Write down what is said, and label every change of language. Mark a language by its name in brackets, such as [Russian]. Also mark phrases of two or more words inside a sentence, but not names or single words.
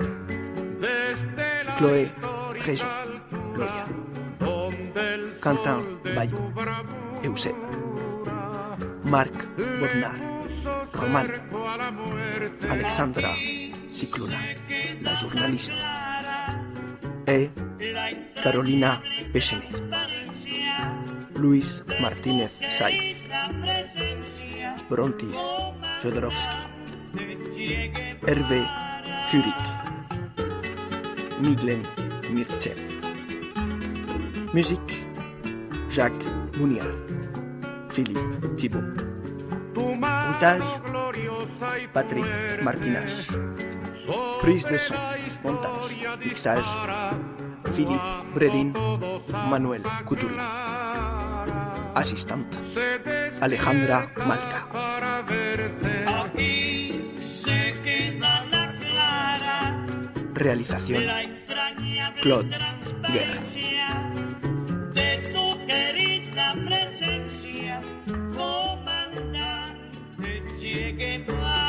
[French] Chloé Réjean, Loya. Quentin Bayou, Euseb. Marc Bonnard, Roman. Alexandra Cicluna, la journaliste. Et Carolina Pechenet. Luis Martínez Saiz. Brontis Jodorowsky. Hervé Furik. Miglen Mirtsev. Musique Jacques Mouniard. Philippe Thibault. Montage Patrick Martinage. Prise de son, montage, mixage Philippe Bredin, Manuel Couturin. Assistante Alejandra Malca. [Spanish] Aquí se queda la clara Realización Claude Guerra. De tu querida presencia, comandante Che Guevara.